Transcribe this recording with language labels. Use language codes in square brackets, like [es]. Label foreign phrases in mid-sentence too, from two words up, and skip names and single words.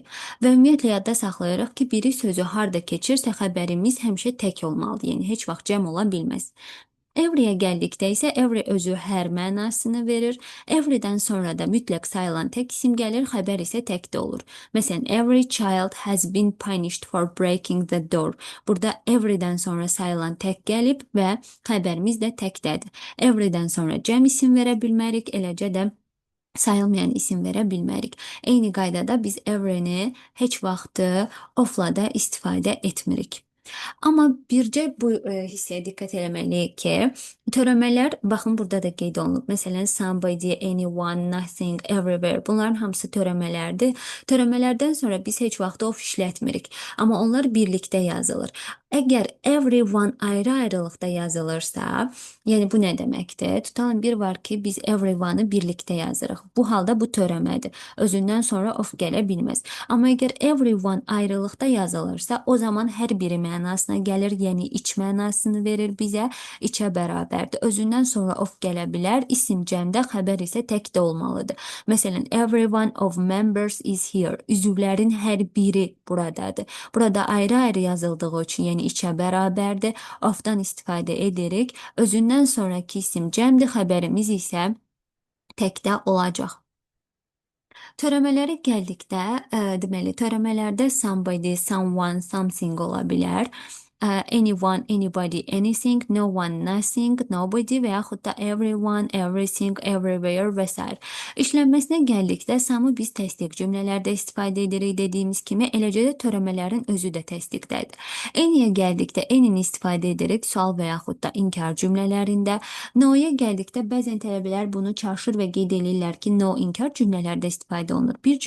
[az] Və ümumiyyətlə yadda saxlayırıq ki, biri sözü harda keçirsə, xəbərimiz həmişə tək olmalıdır, yəni heç vaxt cəm ola bilməz. Every'yə gəldikdə isə every özü hər mənasını verir. Every'dən sonra da mütləq sayılan tək isim gəlir, xəbər isə təkdə olur. Məsələn, [en] every child has been punished for breaking the door. [az] Burada every'dən sonra sayılan tək gəlib və xəbərimiz də təkdədir. Every'dən sonra cəm isim verə bilmərik, eləcə də sayılmayan isim verə bilmərik. Eyni qaydada biz every'ni heç vaxtı of-la da istifadə etmirik. Amma bircə bu hissəyə diqqət eləməliyik ki, törəmələr, baxın burada da qeyd olunub. Məsələn, [en] somebody, anyone, nothing, everywhere. [az] Bunların hamısı törəmələrdir. Törəmələrdən sonra biz heç vaxt of işlətmirik. Amma onlar birlikdə yazılır. Əgər everyone ayrı-ayrılıqda yazılırsa, yəni bu nə deməkdir? Tutalım bir var ki, biz everyone'ı birlikdə yazırıq. Bu halda bu törəmədir. Özündən sonra of gələ bilməz. Amma əgər everyone ayrılıqda yazılırsa, o zaman hər biri mənasına gəlir, yəni iç mənasını verir bizə, içə bərabərdir. Özündən sonra of gələ bilər, isim cəmdə, xəbər isə təkdə olmalıdır. Məsələn, [en] everyone of members is here. [az] Üzvlərin hər biri buradadır. Burada ayrı-ayrı yazıldığı üçün, yəni içə bərabərdir. Of-dan istifadə edirik. Özündən sonraki isim cəmdir, xəbərimiz isə təkdə olacaq. Törəmələrə gəldikdə, deməli, törəmələrdə [en] somebody, someone, something [az] ola bilər. [en] Anyone, anybody, anything, no one, nothing, nobody [az] və yaxud da [en] everyone, everything, everywhere [az] və s. İşlənməsinə gəldikdə samı biz təsdiq cümlələrdə istifadə edirik dediyimiz kimi, eləcə də törəmələrin özü də təsdiqdədir. Anyyə gəldikdə anyni istifadə edirik sual və yaxud da inkar cümlələrində. No-ya gəldikdə bəzən tələbələr bunu çaşır və qeyd edirlər ki, no inkar cümlələrdə istifadə olunur.